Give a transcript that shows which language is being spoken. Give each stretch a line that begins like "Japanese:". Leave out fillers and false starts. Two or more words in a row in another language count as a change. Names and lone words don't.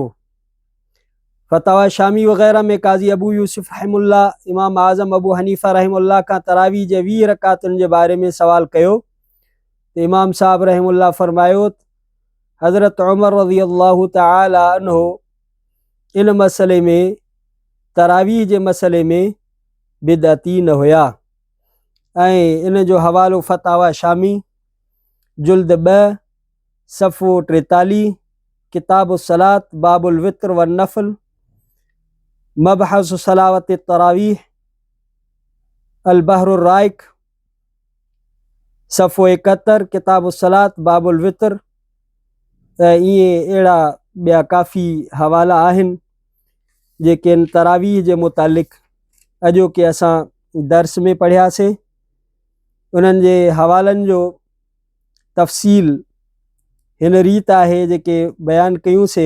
Sindhi: फतवा शामी वग़ैरह में काज़ी अबू यूसुफ रहमुल्लाह इमाम आज़म अबू हनीफ़ा रहमुल्लाह खां तरावीह जे 20 रकातुनि जे बारे में सवाल कयो त इमाम साहब रहमुल्लाह फरमायो हज़रत उमर
Arabic: رضي الله تعالى عنه
Sindhi: इन मसले में तरावीह जे मसले में बिदअती न हुया। ऐं इन जो हवालो फतवा शामी जुल्द 2 सफ़ो 43 किताब सलात बाबुल वित्र व नफल मबहस सलावत तरावीह अल बहरुर राइक सफ़ो 71 किताब सलात बाबुल वित्र। इहे अहिड़ा ॿिया काफ़ी हवाला आहिनि जेके इन तरावीह जे मुतालिक़ अॼोके असां दर्स में पढ़ियासीं। उन्हनि जे हवालनि जो तफ़सील हिन रीत आहे जेके बयानु कयूंसीं।